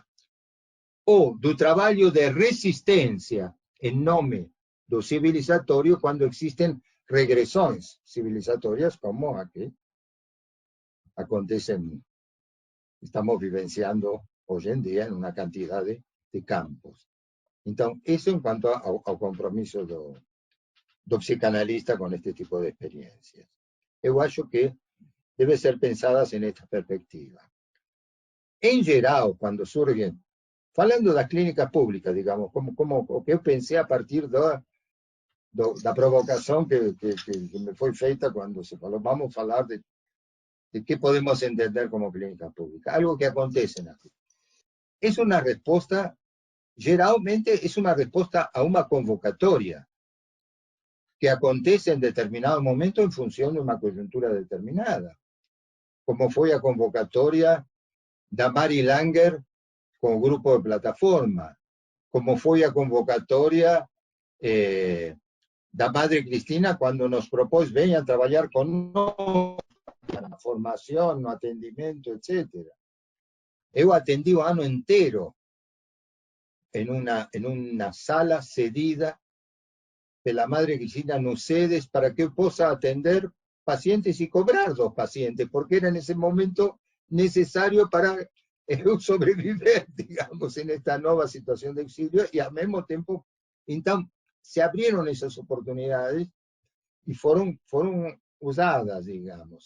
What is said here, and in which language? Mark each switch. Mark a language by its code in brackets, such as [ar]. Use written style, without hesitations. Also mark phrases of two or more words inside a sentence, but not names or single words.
[es] O del trabajo de resistencia en nombre do civilizatorio cuando existen regresiones civilizatorias como aquí acontecen, estamos vivenciando hoy en día en una cantidad de campos. Entonces, eso en cuanto al compromiso do psicanalista con este tipo de experiencias. Yo acho que debe ser pensadas en esta perspectiva. [pt] Em geral, quando surgem, falando das clínicas públicas, digamos, como o que eu pensei a partir da provocação que me foi feita quando se falou, vamos falar de [es] qué podemos [pt] entender como clínica pública. [es] Algo que acontece en aquí. Es una respuesta, generalmente es una respuesta a una convocatoria que acontece en determinado momento en función de una coyuntura determinada, como fue la convocatoria de Mari Langer con grupo de plataforma, como fue la convocatoria de Madre Cristina cuando nos propôs vengan a trabajar con nosotros, [pt] na formação, no atendimento, etc. Eu atendi o ano inteiro em uma sala cedida pela Madre Cristina no SEDES para que eu possa atender pacientes e cobrar dos pacientes, porque era nesse momento necessário para eu sobreviver, digamos, nesta nova situação de exílio e, ao mesmo tempo, então, se abriram essas oportunidades e foram usadas, digamos.